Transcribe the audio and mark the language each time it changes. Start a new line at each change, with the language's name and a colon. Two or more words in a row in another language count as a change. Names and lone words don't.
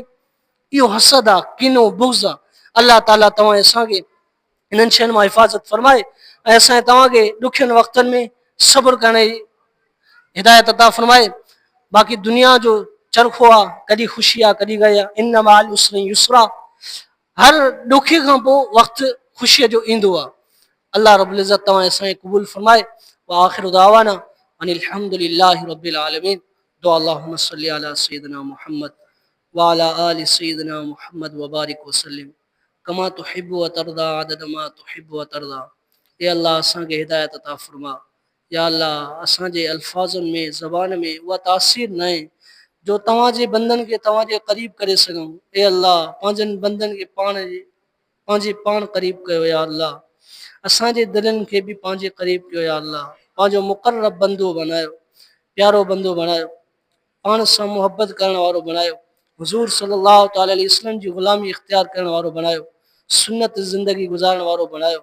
Sindhi: इहो हसद आहे, किनो, बुग़्ज़ आहे। अल्लाह ताला तव्हां असांखे इन्हनि शयुनि मां हिफ़ाज़त फरमाए ऐं असां तव्हांखे ॾुखियनि वक़्तनि में सब्र करण जी हिदायत अता फरमाए। बाक़ी दुनिया जो चरखो आहे, कॾहिं ख़ुशी आहे, कॾहिं गए आहे,
Arabic: إن مع العسر يسرا,
Sindhi: हर ॾुखे खां पोइ वक़्तु ख़ुशीअ जो ईंदो आहे। अल्लाह
Arabic: رب العزة
Sindhi: तव्हां असांखे क़बूल फरमाए।
Arabic: وآخر دعوانا أن الحمد لله رب العالمين. दुआ اللهم صل على سيدنا محمد وعلى آل سيدنا محمد وبارك وسلم كما تحب وترضى عدد ما تحب وترضى.
Sindhi: ए अल्लाह असांखे हिदायत अता फरमा। या अल्लाह असांजे अल्फाज़नि में, ज़बान में उहा तासीर न आहे जो तव्हांजे बंदनि खे तव्हांजे क़रीब करे सघूं। ए अल्लाह पंहिंजनि बंदनि खे पंहिंजे पाण क़रीब कयो या अल्लाह, असांजे दिलनि खे बि पंहिंजे क़रीब कयो या अल्लाह, पंहिंजो मुक़र्रब बंदो बणायो, प्यारो बंदो बणायो, पाण सां मुहबत करण वारो बणायो, हुज़ूर
Arabic: صلى الله تعالى عليه وسلم
Sindhi: जी ग़ुलामी इख़्तियार करण वारो बणायो, सुन्नत ज़िंदगी गुज़ारण वारो बणायो।